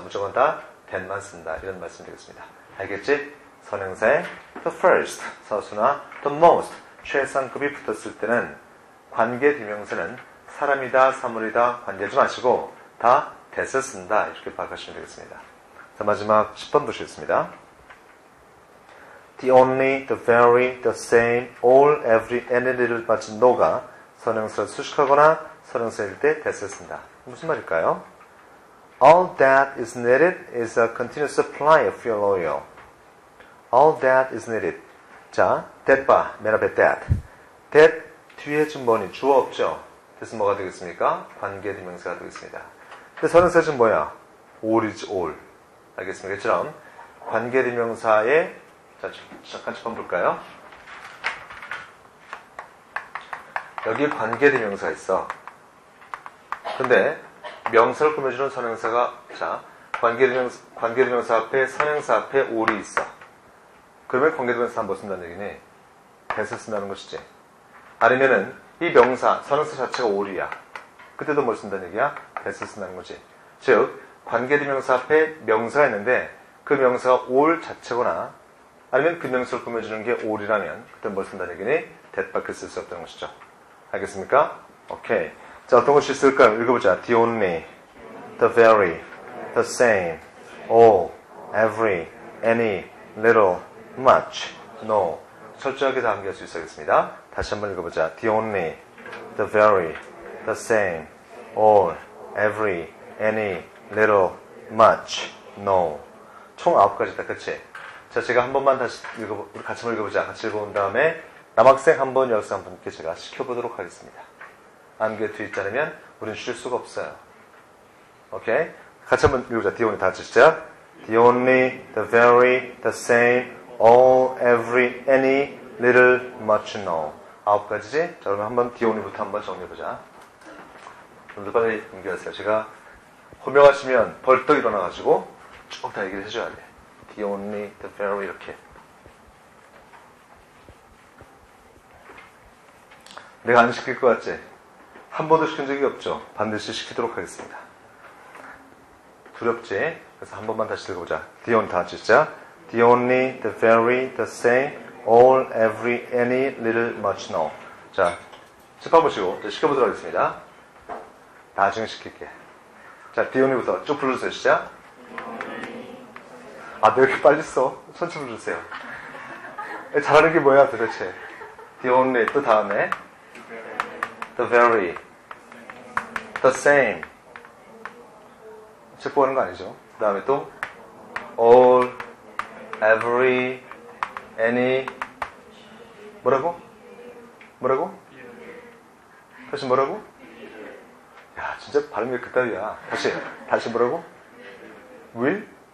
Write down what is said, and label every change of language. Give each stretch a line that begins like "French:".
Korean: 무조건 다 that만 쓴다. 이런 말씀 되겠습니다. 알겠지? 선행사에 the first, 서수나 the most, 최상급이 붙었을 때는 관계대명사는 사람이다, 사물이다 관계하지 마시고 다 that을 쓴다. 이렇게 파악하시면 되겠습니다. 자, 마지막 10번 보시겠습니다.
English: The only, the very, the same, all, every, any, little, much, no
Korean: 가 선행사를 수식하거나 선행사일 때 that을 쓴다. 무슨 말일까요?
English: All that is needed is a continuous supply of fuel oil. All that is needed.
Korean: 자, that 봐. 맨 앞에 that. that 뒤에 지금 뭐니? 주어 없죠? 그래서 뭐가 되겠습니까? 관계대명사가 되겠습니다. 근데 선행사 지금 뭐야? all이지 all. 알겠습니까? 이처럼 관계대명사에 자, 잠깐 좀 볼까요? 여기 관계대명사가 있어. 근데 명사를 꾸며주는 선행사가 자, 관계대명사 앞에 선행사 앞에 all이 있어. 그러면 관계대명사 한번 쓴다는 얘기니 that을 쓴다는 것이지. 아니면은 이 명사, 선행사 자체가 all이야. 그때도 뭘 쓴다는 얘기야? that을 쓴다는 거지. 즉, 관계대명사 앞에 명사가 있는데 그 명사가 all 자체거나 아니면 그 명사를 꾸며주는 게 all이라면 그때 뭘 쓴다는 얘기니 that밖에 쓸 수 없다는 것이죠. 알겠습니까? 오케이. 자, 어떤 것이 있을까요? 읽어보자.
English: The only, the very, the same, all, every, any, little, much, no.
Korean: 철저하게 다 암기할 수 있어야겠습니다. 다시 한번 읽어보자.
English: The only, the very, the same, all, every, any, little, much, no.
Korean: 총 9가지다. 그치? 자, 제가 한 번만 다시 우리 같이 한번 읽어보자. 같이 읽어본 다음에 남학생 한 번, 여학생 한 분께 제가 시켜보도록 하겠습니다. 암기에 되지 않으면 우리는 쉴 수가 없어요. 오케이? 같이 한번 읽어보자.
English: The only
Korean: 다 같이 시작.
English: The only, the very, the same, all, every, any, little, much, no.
Korean: 9가지지? 자, 그러면 한번 The only부터 한번 정리해보자. 여러분들 빨리 연기하세요. 제가 호명하시면 벌떡 일어나가지고 쭉 다 얘기를 해줘야 돼.
English: The only, the very 이렇게.
Korean: 내가 안 시킬 것 같지? 한 번도 시킨 적이 없죠? 반드시 시키도록 하겠습니다. 두렵지? 그래서 한 번만 다시 읽어보자.
English: The only
Korean: 다 같이 시작.
English: The only, the very, the same, all, every, any, little, much, no.
Korean: 자, 습관 보시고 시켜보도록 하겠습니다. 나중에 시킬게. 자, The only부터 쭉 불러주세요. 시작. 아, 왜 이렇게 빨리 써? 천천히 불러주세요. 잘하는 게 뭐야 도대체?
English: The only,
Korean: 또 다음에
English: the very, the same.
Korean: 책 보는 거 아니죠? 그 다음에 또 all, every, any. 뭐라고? 뭐라고? 다시 뭐라고? 야, 진짜 발음이 왜 그따위야. 다시 뭐라고? will?